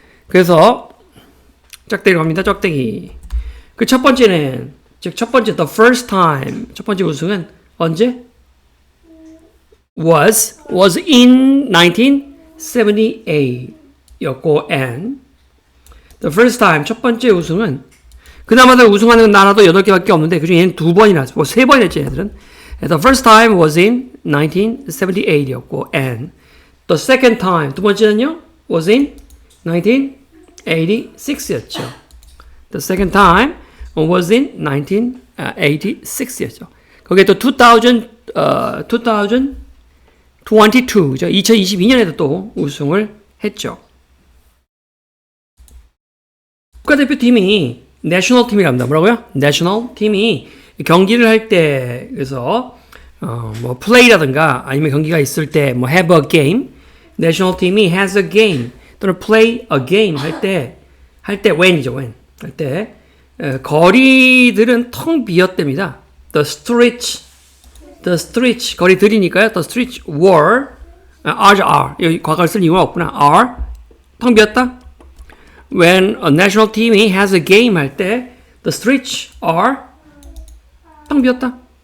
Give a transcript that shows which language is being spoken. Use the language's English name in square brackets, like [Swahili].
[Korean] 그래서 짝대기로 갑니다. 짝대기. 그 첫 번째는 즉 첫 번째 [English] the first time [Korean] 첫 번째 우승은 언제? [English] was in 1978 [Korean] 였고 [English] and the first time [Korean] 첫 번째 우승은 그나마도 우승하는 나라도 8개밖에 없는데 그중에 얘는 2번이나 뭐 3번이나 했지 얘들은. [English] The first time was in 1978 였고 and the second time [Korean] 두 번째는요 [English] was in 1986 였죠. The second time was in 1986 였죠. [Korean] 거기에 또 2022죠. 2022년에도 또 우승을 했죠. 국가대표팀이 내셔널 팀이랍니다. 뭐라고요? 내셔널 팀이 경기를 할 때 그래서 뭐 플레이라든가 아니면 경기가 있을 때 뭐 [English] have a game, [Korean] 내셔널 팀이 [English] has a game [Korean] 또는 [English] play a game [Korean] 할 때 when이죠. when 할 때 거리들은 텅 비었답니다. The streets 거리들이니까요. [English] The streets were are [Korean] 여기 과거를 쓸 이유가 없구나. are 텅 비었다. [English] When a national team이 has a game [Korean] 할 때 [English] the streets are [Korean] 텅 비었다.